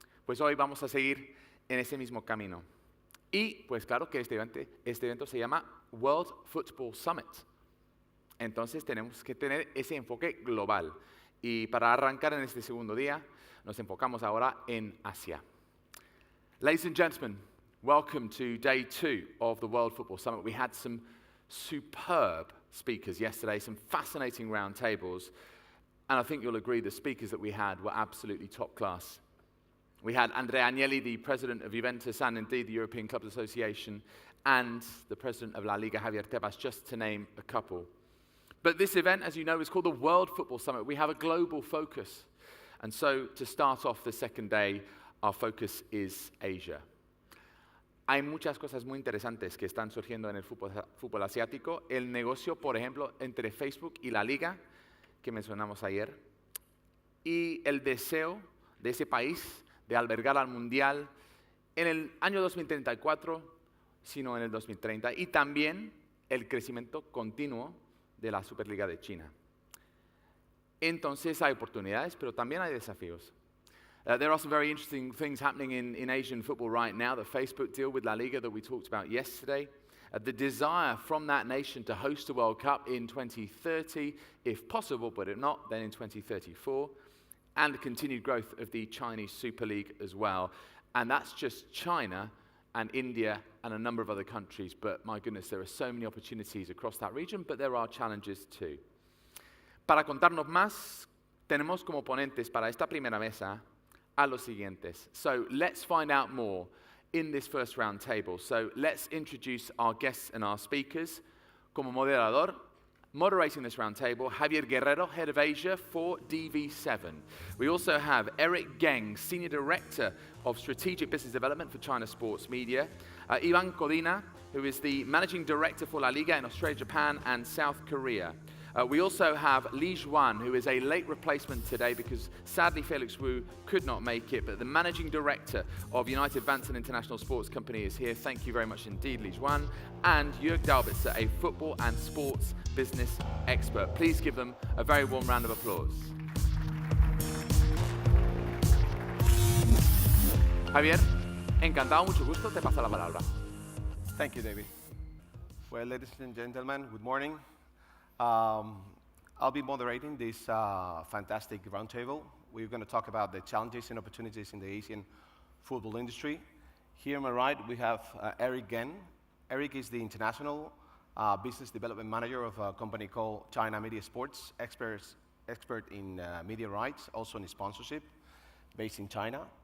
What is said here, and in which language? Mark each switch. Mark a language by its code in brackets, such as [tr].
[es] Pues hoy vamos a seguir en ese mismo camino. Y pues claro que este evento se llama World Football Summit. Entonces tenemos que tener ese enfoque global. Y para arrancar en este segundo día, nos enfocamos ahora en Asia. [en] Ladies and gentlemen, welcome to day 2 of the World Football Summit. We had some superb speakers yesterday, some fascinating roundtables, and I think you'll agree the speakers that we had were absolutely top class. We had Andrea Agnelli, the president of Juventus and indeed the European Clubs Association, and the president of La Liga, Javier, just to name a couple. But this event, as you know, is called the World Football Summit. We have a global focus. And so, to start off the second day, our focus is Asia. [es] Hay muchas cosas muy interesantes que están surgiendo en el fútbol asiático. El negocio, por ejemplo, entre Facebook y la Liga, que mencionamos ayer, y el deseo de ese país de albergar al Mundial en el año 2034, sino en el 2030, y también el crecimiento continuo de la Superliga de China. Entonces hay oportunidades, pero también hay desafíos. [en] There are some very interesting things happening in Asian football right now. The Facebook deal with La Liga that we talked about yesterday. The desire from that nation to host the World Cup in 2030, if possible, but if not, then in 2034. And the continued growth of the Chinese Super League as well. And that's just China and India and a number of other countries. But my goodness, there are so many opportunities across that region, but there are challenges too. [es] Para contarnos más, tenemos como ponentes para esta primera mesa a los siguientes. [en] So let's find out more in this first round table. So let's introduce our guests and our speakers. [es] Como moderador, [en] moderating this round table, Javier Guerrero, head of Asia for DV7. We also have Geng, senior director of strategic business development for China Sports Media. Iván Codina, who is the managing director for La Liga in Australia, Japan, and South Korea. We also have Iván, who is a late replacement today because sadly Felix could not make it, but the managing director of United Vansen International Sports Company is here. Thank you very much indeed, Iván. And Jörg Daubitzer, a football and sports business expert. Please give them a very warm round of applause. [es] Javier, encantado, mucho gusto, te paso la palabra. [en] Thank you, David. Well, ladies and gentlemen, good morning. I'll be moderating this fantastic roundtable. We're going to talk about the challenges and opportunities in the Asian football industry. Here on my right, we have Geng. Eric is the international business development manager of a company called China Media Sports, expert in media rights, also in sponsorship, based in China.